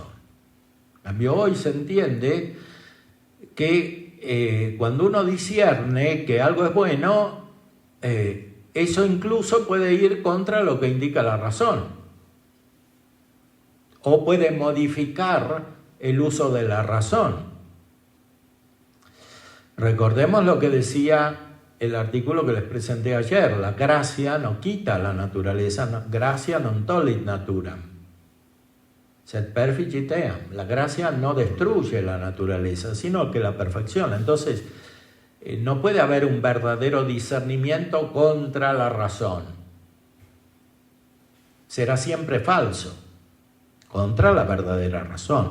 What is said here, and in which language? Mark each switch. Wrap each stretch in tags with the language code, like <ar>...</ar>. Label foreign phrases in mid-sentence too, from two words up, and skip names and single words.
<es>En cambio, hoy se entiende que cuando uno discierne que algo es bueno, eso incluso puede ir contra lo que indica la razón, o puede modificar el uso de la razón. Recordemos lo que decía el artículo que les presenté ayer: la gracia no quita la naturaleza,</es> <la>gracia non tollit naturam, sed perficiteam.</la> <es>La gracia no destruye la naturaleza, sino que la perfecciona. Entonces, no puede haber un verdadero discernimiento contra la razón. Será siempre falso, contra la verdadera razón.</es>